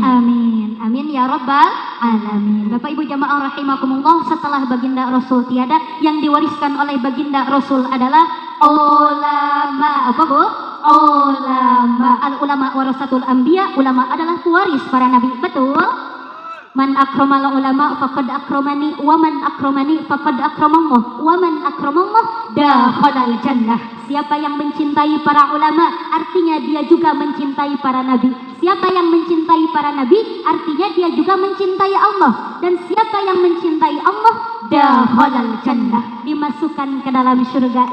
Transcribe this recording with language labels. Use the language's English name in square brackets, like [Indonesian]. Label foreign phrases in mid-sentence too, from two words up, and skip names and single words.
[Arabic] آمين. آمين يا رب العالمين. [Indonesian] Bapak Ibu jamaah rahimakumullah, setelah baginda Rasul tiada, yang diwariskan oleh baginda Rasul adalah ulama. Apa Bu? Ulama. [Arabic] العلماء ورثة الأنبياء. [Indonesian] Ulama adalah pewaris para nabi. Betul? [Arabic] من أكرم العلماء فقد أكرمني، ومن أكرمني فقد أكرم الله، ومن أكرم الله دخل الجنة. [Indonesian] Siapa yang mencintai para ulama, artinya dia juga mencintai para nabi. Siapa yang mencintai para nabi, artinya dia juga mencintai Allah. Dan siapa yang mencintai Allah, [Arabic] دخل الجنة, [Indonesian] dimasukkan ke dalam surga.